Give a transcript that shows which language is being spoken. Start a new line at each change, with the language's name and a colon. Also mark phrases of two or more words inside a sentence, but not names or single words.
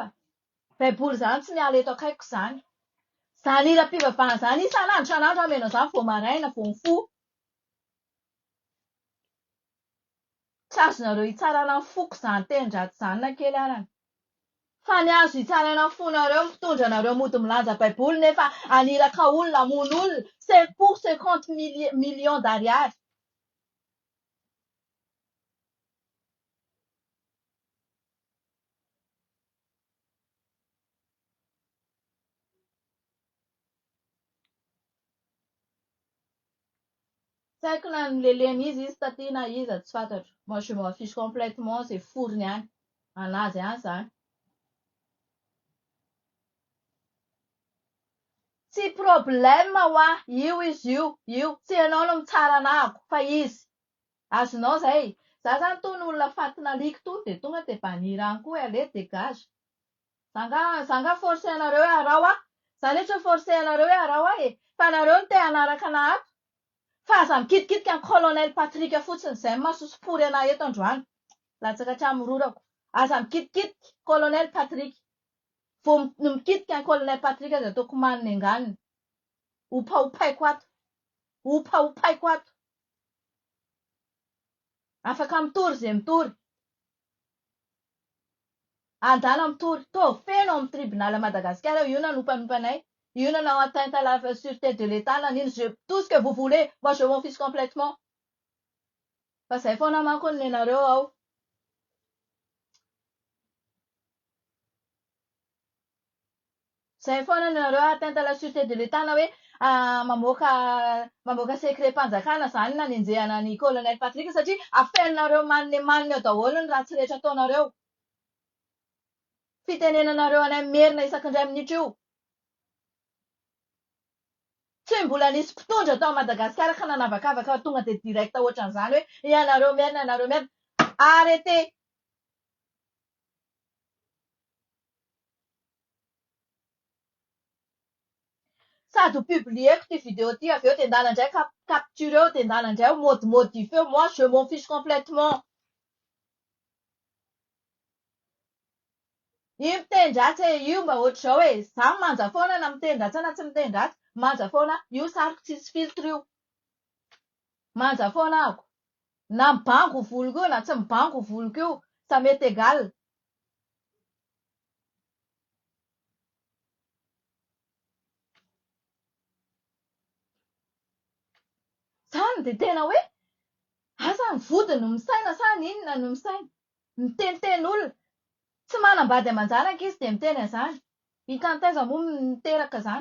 Malagasy: Baiboly izany tsy miala eto akaikiko izany. Izany hiram-pivavahana izany isan'andro isan'andro ameno izany vao maraina vao mifoha. Tsy azonareo hitsarana ny foko izany tenin-dratsy izany na kely arany. Fa ny azo hitsaraina ny fonareo mitondra anareo mody milanja baiboly nefa aniraka olona hamono olona.
French: C'est pour 50 millions d'ariary.
Malagasy: Tsy haiko na nilelena izy taty na iza tsy fantatro.
French: Moi je m'en fiche complètement
Malagasy: izay forony ihany. Anazy ihany izany. Tsy problème ho ahy. Io izy io. Tsy ianao no mitsara anahako fa izy. Azonao izay. Za izany tony olona fatina liko to dia tonga dia baniry any koa
French: allez dégage.
Malagasy: Za nga forcer-nareo hoe harao aho. Za rehetra forcer-nareo hoe harao aho e. Fa nareo no te hanaraka anahy ato. Fa aza mikitikitika ny colonel Patrick fotsiny izay mahasosopory anahy eto androany. Latsaka hatramin'ny rorako. Aza mikitikitika colonel Patrick. Vao mikitika ny colonel Patrick dia ataoko maniny anganiny. Hopaiko ato. Hopaiko ato. Afaka mitory izay mitory. Andana mitory. Tô feno amin'ny tribunal Madagasikara io nanompanimpa anay. Io nanao
French: atteinte à la sûreté de l'État nanino tout ce que vous voulez. Moi je m'en fiche complètement.
Malagasy: Fa izay foana manko ny nenareo ao. Izay foana nenareo
French: atteinte à la sûreté de l'État
Malagasy: na hoe mamoaka secret-mpanjakana izany nanenjehana ny colonel Patrick satria afeninareo maniny eo daholo ny ratsy rehetra ataonareo. Fitenenanareo anay merina isakindray minitra io. Tsy mbola nisy mpitondra tao Madagasikara ka nanavakavaka tonga dia direct ohatran'izany hoe ianareo merina.
French: Arrêtez.
Malagasy: Sady ho publieko ty vidéo ty avy eo dia ndala indray capture eo dia ndala indray modifie eo.
French: Moi je m'en fiche complètement.
Malagasy: Io mitenin-dratsy io mba ohatr'izao e. Za manja foana na mitenin-dratsy na tsy mitenin-dratsy. Manja foana. Io sariko tsisy filtre io. Manja foana ako. Na mibango voliko io na tsy mibango voliko io.
French: Ça m'est égal.
Malagasy: Izany dia tena hoe asa ny vodiny no misaina sa ny inona no misaina. Miteniteny olona. Tsy manambady aman-janaka izy dia miteny an'izany. Incanteza moa miteraka izany.